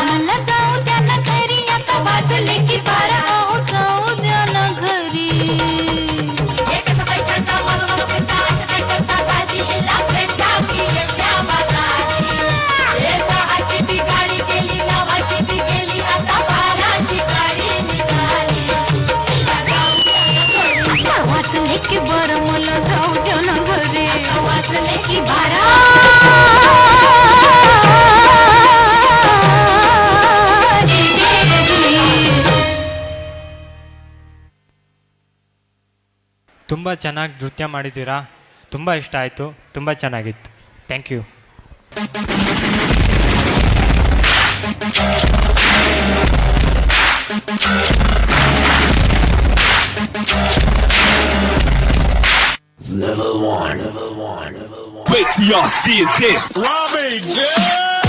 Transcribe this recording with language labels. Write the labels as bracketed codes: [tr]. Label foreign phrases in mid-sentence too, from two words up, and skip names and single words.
[mr] मला जाऊ द्या ना घरी आता वाजले की पारा जाऊ द्या ना घरी एक पैशाचा मला पैसा बाजीला भेटा की त्या बाजारी हे सहाची ती गाडी गेली नावाची ती गेली आता बाराची गाडी निघाली वाजले की बरं मला जाऊ द्या ना घरी वाजले की बारा [kn] ತುಂಬ ಚೆನ್ನಾಗಿ ನೃತ್ಯ ಮಾಡಿದ್ದೀರಾ, ತುಂಬ ಇಷ್ಟ ಆಯಿತು, ತುಂಬ ಚೆನ್ನಾಗಿತ್ತು. [en] thank you. Level one. Wait till y'all see this. Robbie, yeah!